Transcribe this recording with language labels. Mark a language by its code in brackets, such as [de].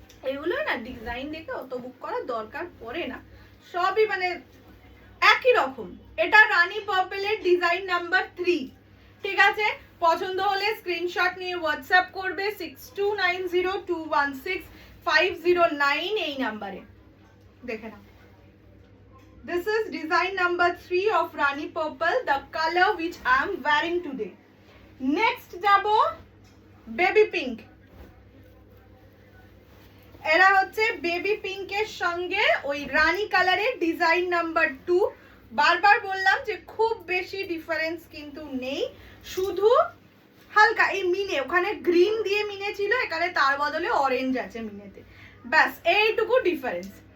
[bn] এগুলো না ডিজাইন দেখে অত বুক করার দরকার পড়ে না, সবই মানে একই রকম। এটা রানী পার্পলের ডিজাইন নাম্বার 3। ঠিক আছে, পছন্দ হলে স্ক্রিনশট নিয়ে হোয়াটসঅ্যাপ করবে 6290216509 এই নাম্বারে। দেখে নাও, [en] this is design number 3 of Rani Purple, the color which I am wearing today. [bn] Next যাবো বেবি পিঙ্ক। এরা হচ্ছে বেবি পিঙ্কের সঙ্গে ওই রানী কালারের ডিজাইন নাম্বার 2। বারবার বললাম যে খুব বেশি ডিফারেন্স কিন্তু নেই, শুধু হালকা এই মিনে, ওখানে গ্রিন দিয়ে মিনে ছিল, এখানে তার বদলে অরেঞ্জ আছে মিনেতে, ব্যাস এইটুকু ডিফারেন্স।